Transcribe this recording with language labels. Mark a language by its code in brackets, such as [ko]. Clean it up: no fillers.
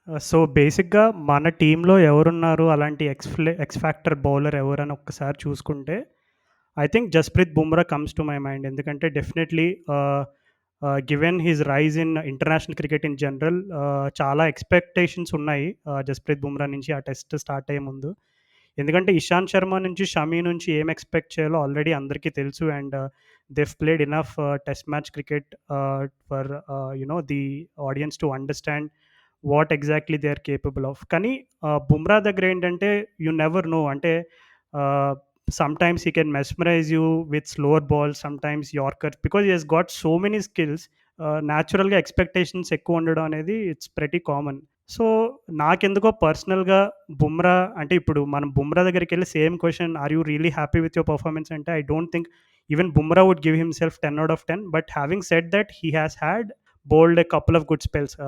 [te] So బేసిక్గా మన టీంలో ఎవరున్నారు అలాంటి ఎక్స్ ఫ్యాక్టర్ బౌలర్ ఎవరని ఒక్కసారి చూసుకుంటే [en] I think Jasprit Bumrah comes to my mind. [te] ఎందుకంటే [en] definitely given his rise in international cricket in general [te] చాలా ఎక్స్పెక్టేషన్స్ ఉన్నాయి జస్ప్రీత్ బుమ్రా నుంచి ఆ టెస్ట్ స్టార్ట్ అయ్యే ముందు. ఎందుకంటే ఇషాంత్ శర్మ నుంచి, షమీ నుంచి ఏం ఎక్స్పెక్ట్ చేయాలో ఆల్రెడీ అందరికీ తెలుసు. [en] And they've played enough test match cricket for the audience to understand what exactly they are capable of. [te] కానీ బుమ్రా దగ్గర ఏంటంటే [en] You never know. అంటే sometimes he can mesmerize you with slower balls, sometimes yorkers, because he has got so many skills. [te] న్యాచురల్గా expectations ఎక్కువ ఉండడం అనేది [en] It's pretty common. [te] So నాకెందుకో పర్సనల్గా బుమ్రా అంటే ఇప్పుడు మనం బుమ్రా దగ్గరికి వెళ్ళి [en] Same question, are you really happy with your performance అంటే I don't think even Bumrah would give himself 10 out of 10. But having said that he has had bowled a couple of good spells.